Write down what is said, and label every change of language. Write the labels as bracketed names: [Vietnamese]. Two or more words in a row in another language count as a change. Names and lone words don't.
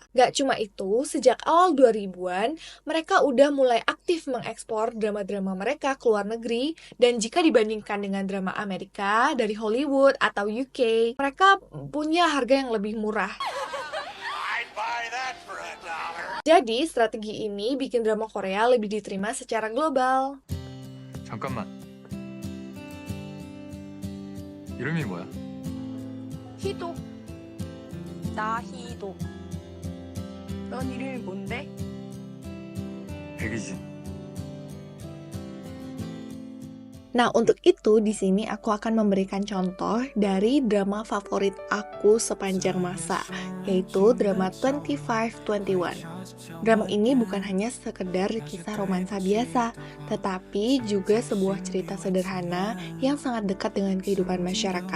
[Indonesian] Gak cuma itu, sejak awal 2000-an, mereka udah mulai aktif mengekspor drama-drama mereka ke luar negeri, dan jika dibandingkan dengan drama Amerika dari Hollywood atau UK, mereka punya harga yang lebih murah. Jadi, strategi ini bikin drama Korea lebih diterima secara global. [Korean] 잠깐만. 이름이 뭐야? 희도. 나희도. 넌 이름이 뭔데? 백이진. [Indonesian] Nah, untuk itu di sini aku akan memberikan contoh dari drama favorit aku sepanjang masa, yaitu drama 2521. Drama ini bukan hanya sekedar kisah romansa biasa, tetapi juga sebuah cerita sederhana yang sangat dekat dengan kehidupan masyarakat.